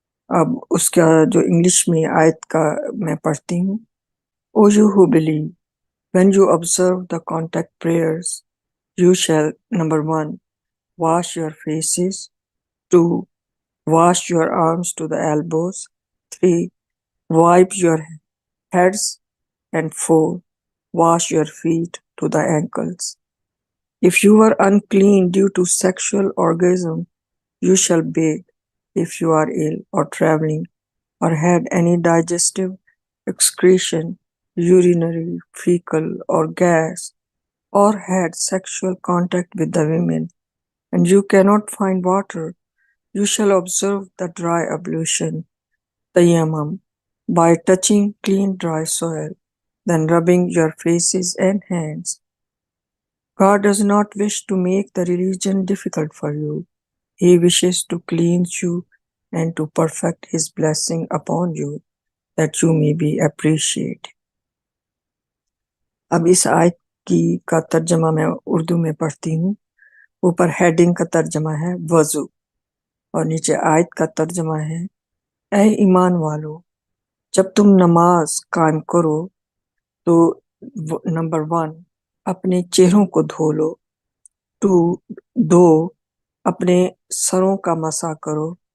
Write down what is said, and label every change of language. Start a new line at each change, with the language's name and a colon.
Urdu: اب اس کا جو انگلش میں آیت کا میں پڑھتی ہوں۔
English: O you who believe, when you observe the contact prayers, you shall, number 1, wash your faces; 2, wash your arms to the elbows; 3, wipe your heads; and 4, wash your feet to the ankles. If you are unclean due to sexual orgasm, you shall bathe. If you are ill or traveling or had any digestive excretion, urinary, fecal, or gas, or had sexual contact with the women, and you cannot find water, you shall observe the dry ablution, tayammum, by touching clean dry soil, then rubbing your faces and hands. God does not wish to make the religion difficult for you. He wishes to cleanse you and to perfect His blessing upon you, that you may be appreciated.
Urdu: اب اس آیت کا ترجمہ میں اردو میں پڑھتی ہوں۔ اوپر heading کا ترجمہ ہے وضو، اور نیچے آیت کا ترجمہ ہے، اے ایمان والو، جب تم نماز قائم کرو تو نمبر 1 اپنے چہروں کو دھو لو، 2 اپنے سروں کا مسح کرو۔